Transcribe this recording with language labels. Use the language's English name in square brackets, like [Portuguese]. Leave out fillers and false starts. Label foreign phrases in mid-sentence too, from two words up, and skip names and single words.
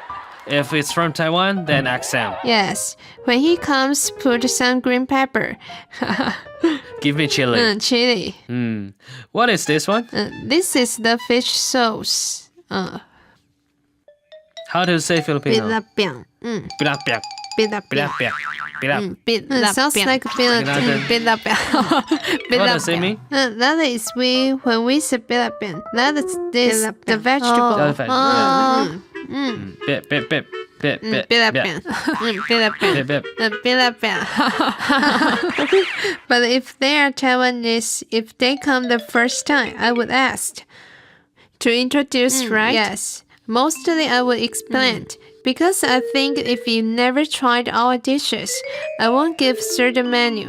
[English] If it's from Taiwan, then accent. Yes, when he comes, put some green pepper. Give me chili. Chili. What is this one? This is the fish sauce. How to say Filipino? Bilapiang. Pilapiak. Bilapiang. Pilapiak. Pilapiak. Sounds like Bilapiang. bilapiang. What does it mean? That is when we say bilapiang, that is this the vegetable. The vegetable, Bip, bip, bip. Bip, bip, Bilapiang. bip, bip. Bilapiang. But if they are Taiwanese, if they come the first time, I would ask to introduce, right? Yes. Mostly I would explain. Because I think if you never tried our dishes, I won't give certain menu.